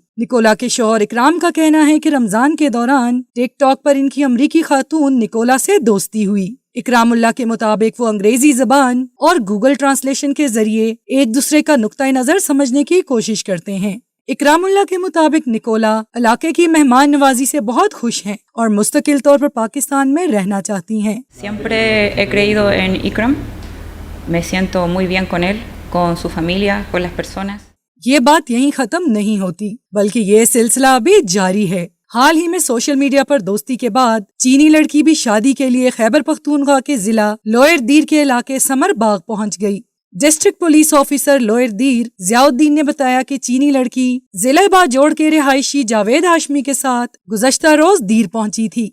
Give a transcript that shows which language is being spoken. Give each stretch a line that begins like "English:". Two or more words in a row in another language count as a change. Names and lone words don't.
Urdu: نکولا کے شوہر اکرام کا کہنا ہے کہ رمضان کے دوران ٹک ٹاک پر ان کی امریکی خاتون نکولا سے دوستی ہوئی. اکرام اللہ کے مطابق وہ انگریزی زبان اور گوگل ٹرانسلیشن کے ذریعے ایک دوسرے کا نقطہ نظر سمجھنے کی کوشش کرتے ہیں. اکرام اللہ کے مطابق نکولا علاقے کی مہمان نوازی سے بہت خوش ہیں اور مستقل طور پر پاکستان میں رہنا چاہتی ہیں.
Spanish: Siempre he creído en Ikram. Me siento muy bien con él, con su familia, con las personas.
Urdu: یہ بات یہیں ختم نہیں ہوتی بلکہ یہ سلسلہ ابھی جاری ہے. حال ہی میں
English: social media
Urdu: پر دوستی کے بعد چینی لڑکی بھی شادی کے لیے خیبر پختونخوا کے ضلع لوئر دیر کے علاقے ثمر باغ پہنچ گئی.
English: district police officer
Urdu: لوئر دیر ضیاء الدین نے بتایا کہ چینی لڑکی ضلع باجوڑ کے رہائشی جاوید ہاشمی کے ساتھ گزشتہ روز دیر پہنچی تھی.